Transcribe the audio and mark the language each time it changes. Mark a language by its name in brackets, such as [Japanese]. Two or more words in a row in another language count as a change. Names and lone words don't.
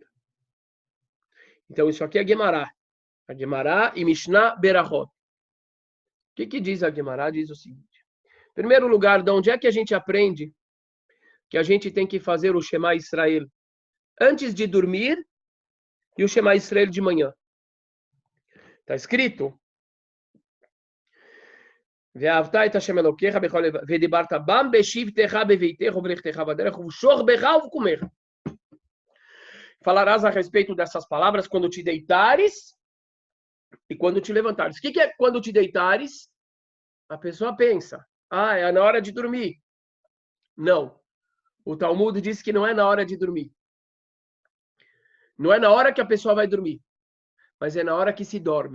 [Portuguese] Então, isso aqui é Guemará. A Guemará e Mishnah Berahot. O que diz a Guemará? Diz o seguinte. Em primeiro lugar, de onde é que a gente aprende que a gente tem que fazer o Shema Israel antes de dormir e o Shema Israel de manhã? Está escrito... [Hebrew] ואהבת את השם אלוקיך בכל לבבך ודיברת בם בשבתך בביתך ובלכתך בדרך ובשוכבך ובקומך. [Portuguese] Falarás a respeito dessas palavras quando te deitares e quando te levantares. O que é quando te deitares? A pessoa pensa, é na hora de dormir. Não. O Talmud diz que não é na hora de dormir. Não é na hora que a pessoa vai dormir, mas é na hora que se dorme.